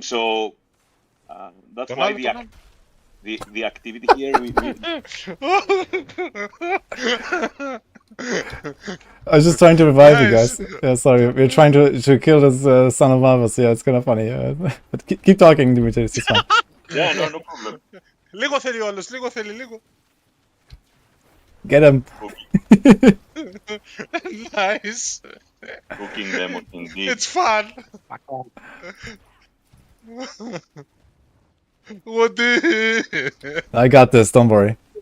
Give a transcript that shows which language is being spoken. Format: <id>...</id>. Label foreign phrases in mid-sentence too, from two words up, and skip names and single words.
<en>So that's why the activity here. I was just trying to revive you guys. Yeah, sorry, we're trying to kill this son of Marvels. Yeah, it's kind of funny. But keep talking, Dimitri. It's fine. Yeah, no problem.</en> <el>Λίγο θέλει όλος, λίγο.</el> <en>Get him. Nice. Cooking them, indeed. It's fun. Woody. I got this. Don't worry.</en>